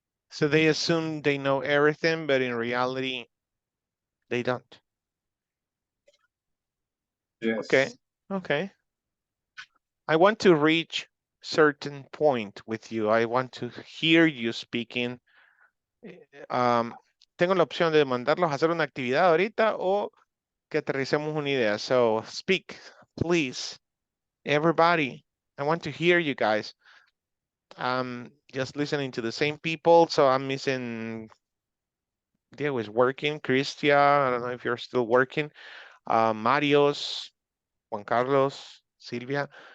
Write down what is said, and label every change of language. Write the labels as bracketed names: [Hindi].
[English] So they assume they know everything, but in reality, they don't. Yes. Okay. Okay. I want to reach certain point with you. I want to hear you speaking. [Spanish] Tengo la opción de mandarlos a hacer una actividad ahorita o que aterricemos una idea. [English] So speak, please. Everybody, I want to hear you guys. Just listening to the same people. So I'm missing, Diego is working. Cristia, I don't know if you're still working. Marios, Juan Carlos, Silvia.